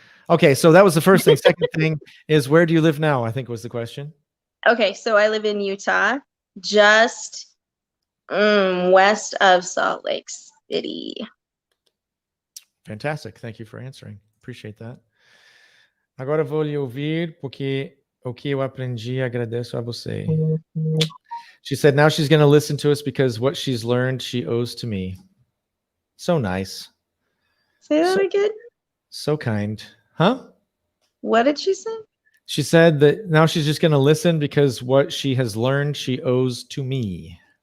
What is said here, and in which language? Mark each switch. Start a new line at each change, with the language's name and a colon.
English: Okay, so that was the first thing. Second thing is, where do you live now? I think was the question. Okay, so I live in Utah, just west of Salt Lake City. Fantastic. Thank you for answering. Appreciate that.
Portuguese: Agora vou lhe ouvir porque o que eu aprendi agradeço a você.
English: She said now she's going to listen to us because what she's learned she owes to me. So nice. Say that again. So kind. Huh? What did she say? She said that now she's just going to listen because what she has learned she owes to me.